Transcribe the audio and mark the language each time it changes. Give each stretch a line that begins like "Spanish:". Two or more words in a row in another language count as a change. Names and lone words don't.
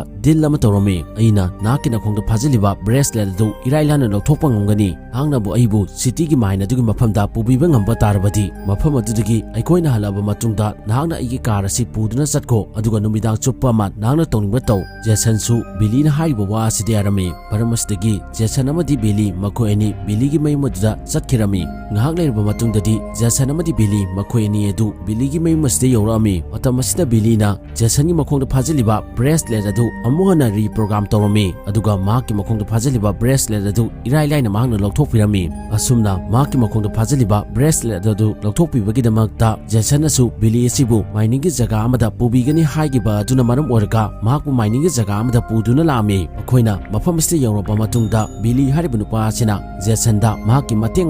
Manipuri: dil ama tawrami aina nahakki nakhongda phajaliba bracelet adu irailana lawthokpa ngamgani nahaknabu aibu city gi maina dugi mafamda pubiba ngamba tarabadi mafam adudagi aikoina halaba matungda nahakna aigi car asi puduna chatko aduga numidang chuppa ma nahakna tawningba taw Jason su Billy na hariba wa asidi arami paramasdagi Jason amadi Billy makhoi ani Billy gi mayumaduda chatkirami ngahak leirba matungdadi Jason amadi Billy makhoi ani edu Billy gi mayumasde yorami matamasida Billy na Jason gi makhongda phajaliba bracelet adu amuhana reprogram tawrami aduga mahakki makhongda phajaliba bracelet adu irailaina mahakna lawthokpirami asumna mahakki makhongda phajaliba bracelet adu lawthokpibagidamakta Jason asu Billy asibu mining gi jaga amada pubigani haigiba aduna maram oraga mahakpu mining gi jaga amada puduna lami akoina mafam asida yoraba matungda Billy hariba nupa asina Jason da mahakki mateng